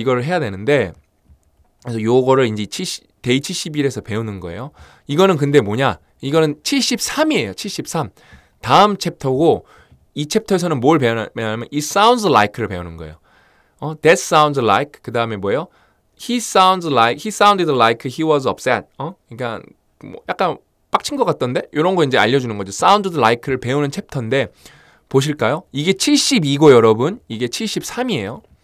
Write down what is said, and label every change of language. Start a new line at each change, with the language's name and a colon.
Korean: 이거를 해야 되는데 그래서 요거를 이제 데이 71에서 배우는 거예요. 이거는 근데 뭐냐? 이거는 73이에요. 73. 다음 챕터고 이 챕터에서는 뭘 배우냐면 It sounds like를 배우는 거예요. That sounds like 그 다음에 뭐예요?
English: He sounded like he was upset.
Korean: 그러니까 뭐 약간 빡친 것 같던데? 이런 거 이제 알려주는 거죠. Sounded like를 배우는 챕터인데 보실까요? 이게 72고 여러분 이게 73이에요.